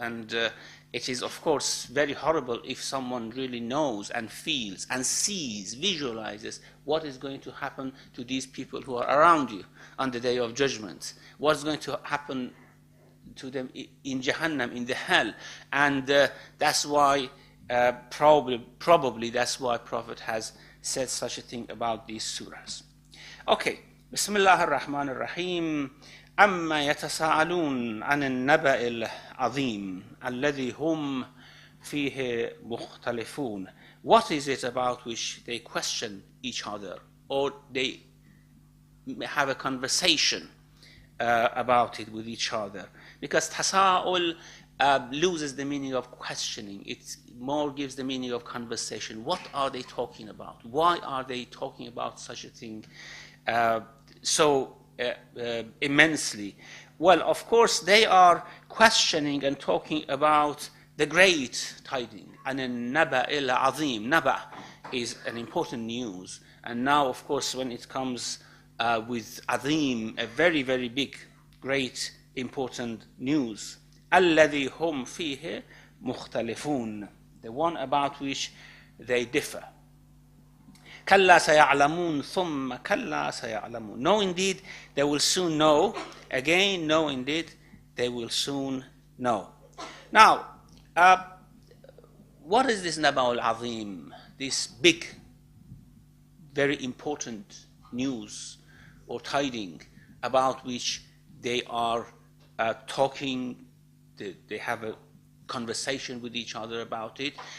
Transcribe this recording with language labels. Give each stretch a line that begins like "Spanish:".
English: And it is, of course, very horrible if someone really knows and feels and sees, visualizes what is going to happen to these people who are around you on the Day of Judgment. What's going to happen to them in Jahannam, in the hell. And that's why, probably that's why Prophet has said such a thing about these surahs.
Arabic: Okay, Bismillah ar-Rahman ar-Rahim. أما يتساءلون عن النبأ العظيم الذي هم فيه مختلفون.
English: What is it about which they question each other, or they have a conversation about it with each other? Because tasa'ul loses the meaning of questioning. It more gives the meaning of conversation. What are they talking about? Why are they talking about such a thing so immensely? Well, of course, they are questioning and talking about the great tidings. An-Naba al-Azim. Naba is an important news. And now, of course, when it comes with Azim, a very big, great, important news.
Arabic: الذي هم فيه مختلفون.
English: The one about which they differ.
Arabic: كلا سيعلمون ثم كلا سيعلمون.
English: No, indeed, they will soon know. Again, no, indeed, they will soon know. Now, what is this Naba al-Azim? This big very important news or tiding about which they are talking, they have a conversation with each other about it.